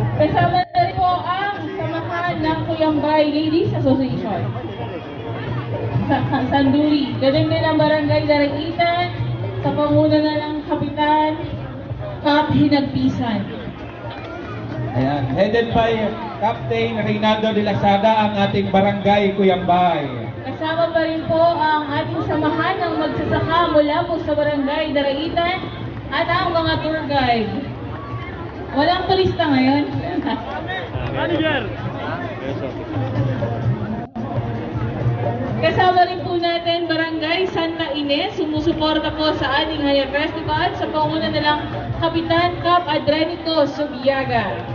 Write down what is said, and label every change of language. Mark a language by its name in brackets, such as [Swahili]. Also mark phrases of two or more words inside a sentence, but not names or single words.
[Filipino] Kasama na rin po ang samahan ng Cuyambay Ladies Association. Sanduri. Ganun din ang Barangay Daraitan sa panguna na ng Kapitan Cap Hinagpisan. Ayan, [English] headed by [Filipino] Captain Reynaldo de la Sada, ang ating Barangay Cuyambay. Kasama pa rin po ang ating samahan ng magsasaka mula po sa Barangay Daraitan at ang mga tour guide. Walang turista ngayon. Manager! Kasama rin po natin Barangay Santa Ines, sumusuporta po sa ating Hanep Festival sa panguna na lang Kapitan Cap Adrenico Subiaga.